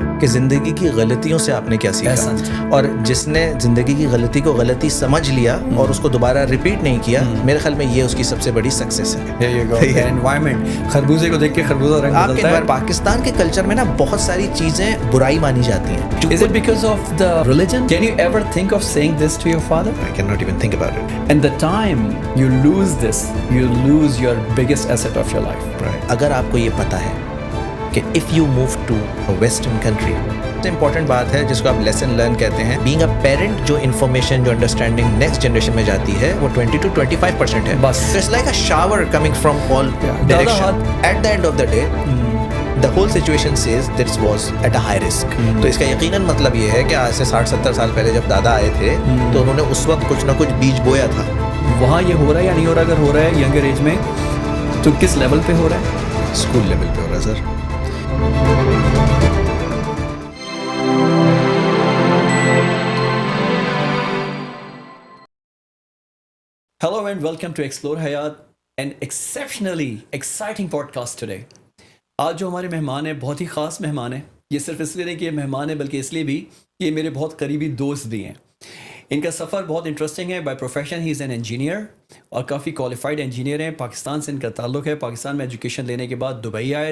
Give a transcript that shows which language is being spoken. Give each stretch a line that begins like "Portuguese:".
Urdu: کہ زندگی کی غلطیوں سے آپ نے کیا سیکھا, اور جس نے زندگی کی غلطی کو غلطی سمجھ لیا اور اس کو دوبارہ ریپیٹ نہیں کیا, میرے خیال میں یہ اس کی سب سے بڑی سکسیس ہے. انوائرمنٹ, خربوزے کو دیکھ کے خربوزہ رنگ آپ بدلتا ہے. کے پاکستان کے کلچر میں نا بہت ساری چیزیں برائی مانی جاتی ہیں.
English: Is it because of the religion? Can you ever think of saying this to your father? I cannot even think about it. And the time you lose this, you lose your biggest asset of your life. Right.
Urdu: اگر آپ کو یہ پتا ہے کہ
English: if you move to a western country,
Urdu: سب سے important بات ہے جس کو آپ لیسن لرن کہتے ہیں,
English: being a parent,
Urdu: جو انفارمیشن جو انڈرسٹینڈنگ نیکسٹ جنریشن میں جاتی ہے وہ 20 to 25% ہے بس.
English: So it's like a shower coming from all direction. At the end of the day, the whole situation says this was at a high risk.
Urdu: تو اس کا یقیناً مطلب یہ ہے کہ آج سے 60-70 سال پہلے جب دادا آئے تھے تو انہوں نے اس وقت کچھ نہ کچھ بیج بویا تھا. وہاں یہ ہو رہا ہے یا نہیں ہو رہا؟ اگر ہو رہا ہے ینگر ایج میں تو کس لیول پہ ہو رہا ہے؟ اسکول لیول پہ ہو رہا ہے سر.
English: Hello and welcome to Explore Hayat, an exceptionally exciting podcast today.
Urdu: آج جو ہمارے مہمان ہیں بہت ہی خاص مہمان ہیں. یہ صرف اس لیے نہیں کہ یہ مہمان ہیں بلکہ اس لیے بھی کہ یہ میرے بہت قریبی دوست بھی ہیں. ان کا سفر بہت انٹرسٹنگ ہے.
English: by profession he is an engineer
Urdu: اور کافی کوالیفائڈ انجینئر ہیں. پاکستان سے ان کا تعلق ہے. پاکستان میں ایجوکیشن لینے کے بعد دبئی آئے.